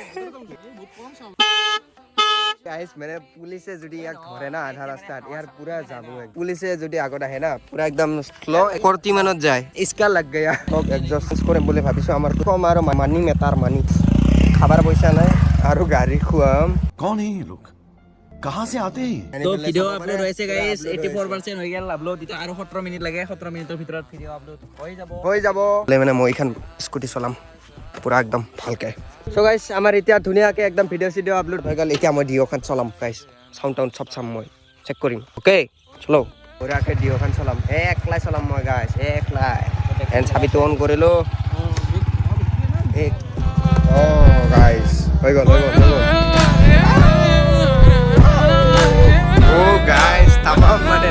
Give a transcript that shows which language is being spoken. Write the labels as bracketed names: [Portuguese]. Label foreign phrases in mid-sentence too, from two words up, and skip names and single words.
[Assamese] গাইস মানে পুলিচে যদি ইয়াক ধৰে না আধা ৰাস্তাত ইয়াৰ পুৰা যাব পুলিচে যদি আগত আহে না পুৰা একদম স্লো 40 মানত যায় [Hindi] इसका लग गया सब [Assamese] এডজাস্ট কৰিম বুলি ভাবিছো আমাৰ কম আৰু মানি মেটাৰ মানি খাবার পয়সা নাই আৰু গাড়ী খুৱাম [Hindi] कौन है ये लोग कहाँ से आते हैं [Assamese] তো ভিডিও আপলোড হৈছে গাইস 84% হৈ গেল আপলোড এতিয়া আৰু 17 মিনিট লাগে 17 মিনিটৰ ভিতৰত ভিডিও আপলোড হৈ যাব মানে মই এইখন স্কুটি চলাম পুৰা একদম ভালকে সো গাইস আমাৰ এতিয়া ধুনীয়াকে একদম ভিডিও আপলোড হৈ গ'ল এতিয়া মই ডিঅ'খন চলাম গাইস সাউন্ড টাউন সব চাম মই চেক কৰিম ওকে চলো পুৰাকে ডিঅ'খন চলাম একলাই চলাম মই গাইস একলাই এন চাবিটো অন কৰিলো গাইস হৈ গ'ল ও গাইস তামাম